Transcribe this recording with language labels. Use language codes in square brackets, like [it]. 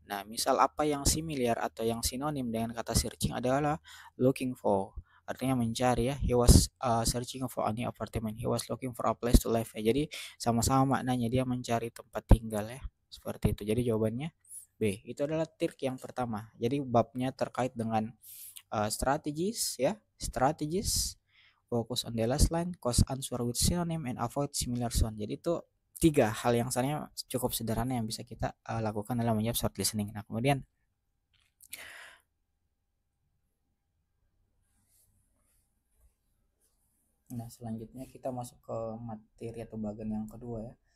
[id] Nah, misal apa yang similar atau yang sinonim dengan kata searching adalah looking for. Artinya mencari ya. [en] He was searching for a new apartment. He was looking for a place to live ya. [id] Jadi sama-sama maknanya, dia mencari tempat tinggal ya. Seperti itu. Jadi jawabannya B. Itu adalah trik yang pertama. Jadi babnya terkait dengan strategies ya. [en] Strategies, focus on the last line, cause answer with synonym and avoid similar sound. [id] Jadi itu tiga hal yang sebenarnya cukup sederhana yang bisa kita lakukan dalam menjawab short listening. Nah, kemudian selanjutnya kita masuk ke materi atau bagian yang kedua ya.